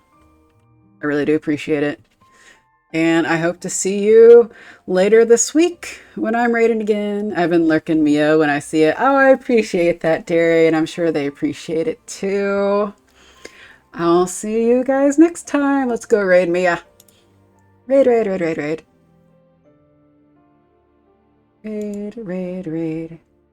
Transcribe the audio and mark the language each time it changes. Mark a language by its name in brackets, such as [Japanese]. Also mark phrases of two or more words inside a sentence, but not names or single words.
[English] I really do appreciate it. And I hope to see you later this week when I'm raiding again. I've been lurking Mia when I see it. Oh, I appreciate that, Derry, and I'm sure they appreciate it too. I'll see you guys next time. Let's go raid Mia. Raid, raid, raid, raid, raid. Raid, raid, raid.